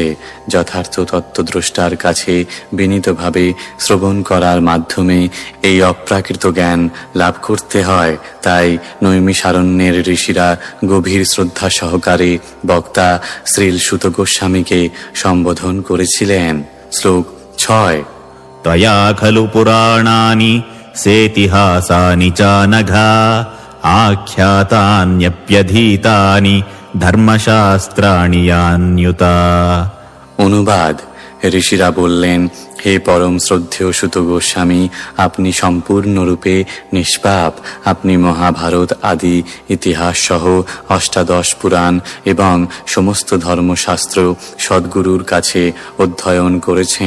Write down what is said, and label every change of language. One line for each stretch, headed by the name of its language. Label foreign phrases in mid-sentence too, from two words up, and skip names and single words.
Bangla: যথার্থ তত্ত্বদ্রষ্টার কাছে বিনীতভাবে শ্রবণ করার মাধ্যমে এই অপ্রাকৃত জ্ঞান লাভ করতে হয়। তাই নৈমিষারণ্যের ঋষিরা গভীর শ্রদ্ধা সহকারে বক্তা শ্রীল সুত গোস্বামীকে সম্বোধন করেছিলেন। শ্লোক 6।
Sanskrit: त्वया खलु पुराणानि सेतिहासानि च नघा आख्यातान्यप्यधीतानि धर्मशास्त्राणि यान्युता।
Bangla: অনুবাদ। ঋষিরা বললেন, হে পরম শ্রদ্ধেয় সুত গোস্বামী, আপনি সম্পূর্ণরূপে নিষ্পাপ। আপনি মহাভারত আদি ইতিহাস সহ অষ্টাদশ পুরাণ এবং সমস্ত ধর্মশাস্ত্র সদ্গুরুর কাছে অধ্যয়ন করেছেন।